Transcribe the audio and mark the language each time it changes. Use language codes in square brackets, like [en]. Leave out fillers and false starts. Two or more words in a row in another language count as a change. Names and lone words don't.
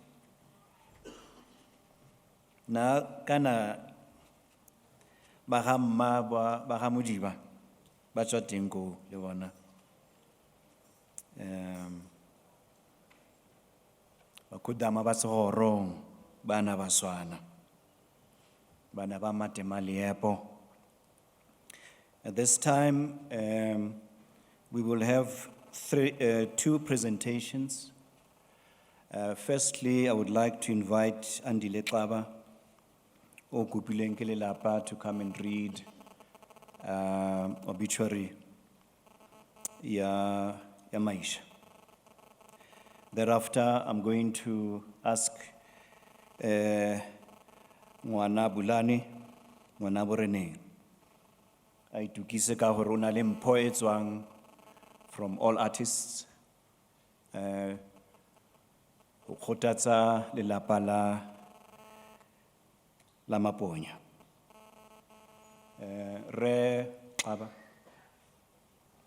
[nso] Na kana ba ga mma ba ga Modiba ba tswa teng ko le bona. Ba kudama ba segorong bana ba Swana. Bana ba Matemalepo. [en] At this time we will have two presentations. Firstly, I would like to invite Andile Xaba [nso] o kopileng ke lelapa [en] to come and read obituary ya Maishe. Thereafter, I'm going to ask Ngwana Bulane, Ngwana Boreneng, [nso] a itukise ka gore o na le mpho e tswang [en] from all artists, [nso] o kgothatsa lelapa la Maponya. Re Xaba.